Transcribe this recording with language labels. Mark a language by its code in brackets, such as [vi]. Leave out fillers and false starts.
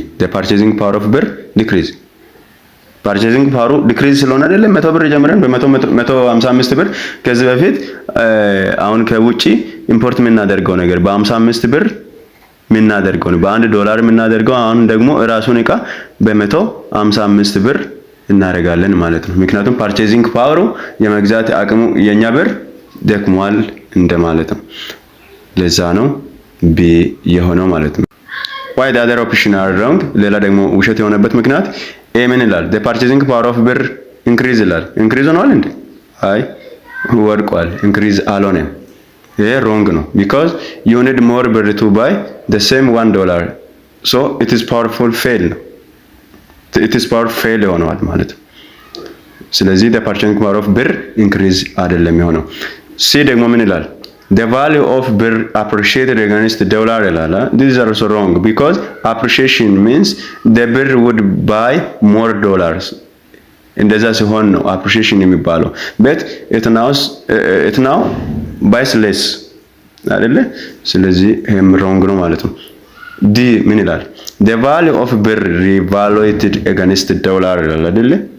[en] The purchasing power of birr decrease. Purchasing power decrease ስለሆነ አይደለም 100 ብር ጀምረን በ155 ብር ከዚህ በፊት አሁን ከውጪ ኢምፖርት የምናደርገው ነገር በ55 ብር የምናደርገው ነው። $1 የምናደርገው አሁን ደግሞ ራሱን እቃ በ155 ብር እናደርጋለን ማለት ነው። ምክንያቱም ፐርቼዚንግ ፓወሩ የመግዛት አቅሙ የኛ ብር ደክሟል እንደማለት ነው። ለዛ ነው ቢ የሆነው ማለት ነው። why the other option are wrong? [am] ሌላ ደግሞ ውሸት የሆነበት ምክንያት ኤ ምን ይላል? [en] the purchasing power of birr increase ይላል። increase [am] ሆኗል እንዴ? አይ ወድቋል። [en] increase [am] አልሆነም። ይሄ [en] wrong ነው because you need more birr to buy the same $1. so it is powerful fail ነው። it is power fail [am] ሆኗል ማለት ነው። ስለዚህ [en] the purchasing power of birr increase [am] አይደለም የሆነው። ሲ ደግሞ ምን ይላል? [en] the value of birr appreciated against the dollar ይላል። this is also wrong because appreciation means the birr would buy more dollars. [am] እንደዛ ሲሆን ነው [en] appreciation የሚባለው but it now buys less አይደለ? [am] ስለዚህ ይሄም wrong ነው ማለት ነው። ዲ ምን ይላል? [en] the value of birr revaluated against the dollar [am] ይላል አይደለ?